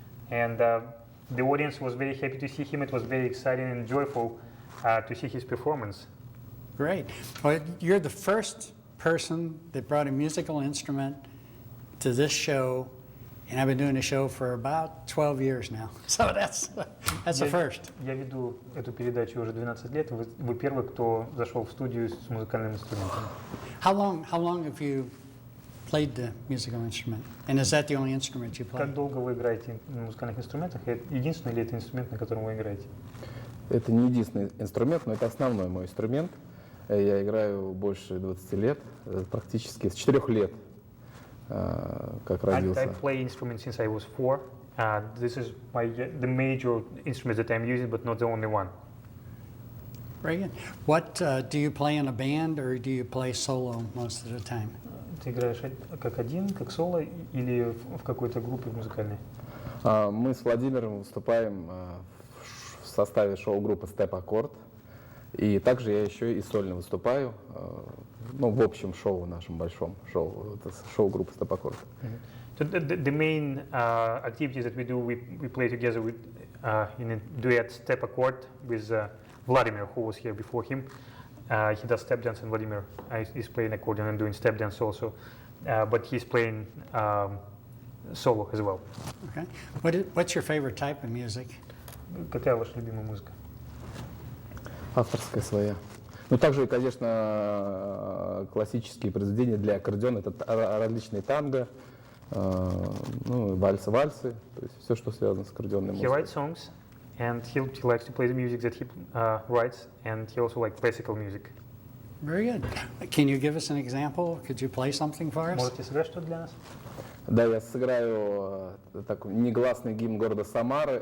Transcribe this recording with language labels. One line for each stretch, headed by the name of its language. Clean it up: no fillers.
English: And the audience was very happy to see him. It was very exciting and joyful to see his performance. Great. Well, you're the first person that brought a musical instrument to this show, and I've been doing the show for about 12 years now. So that's the first.
Russian: Я веду эту передачу уже 12 лет. Вы первый, кто зашел в студию с музыкальным инструментом.
English: How long have you played the musical instrument? And is that the only instrument you play?
Russian: Как долго вы играете на музыкальных инструментах? Единственный ли это инструмент, на котором вы играете? Это не единственный инструмент, но это основной мой инструмент. Я играю больше 20 лет, практически с 4 лет, как родился.
English: I play instruments since I was 4. This is the major instrument that I'm using, but not the only one. Very good. What do you play in a band or do you play solo most of the time?
Russian: Ты играешь как один, как соло или в какой-то группе музыкальной? Мы с Владимиром выступаем в составе шоу-группы «Степ Аккорд». И также я еще и сольно выступаю, ну, в общем шоу, нашем большом шоу, это шоу-группа «Степ Аккорд».
English: So the main activities that we do, we play together with, in a duet Step Accord with Vladimir, who was here before him. He does step dance, and Vladimir is playing accordion and doing step dance also, but he's playing solo as well. Okay. What's your favorite type of music?
Russian: Какая ваша любимая музыка? Авторская своя. Ну, также, конечно, классические произведения для аккордеона, это различные танго, ну, вальсы, то есть все, что связано с аккордеонной
English: He
Russian: музыкой.
English: writes songs and he likes to play the music that he writes, and he also likes classical music. Very good. Can you give us an example? Could you play something for us?
Russian: Можете сыграть что-то для нас? Да, я сыграю такой негласный гимн города Самары.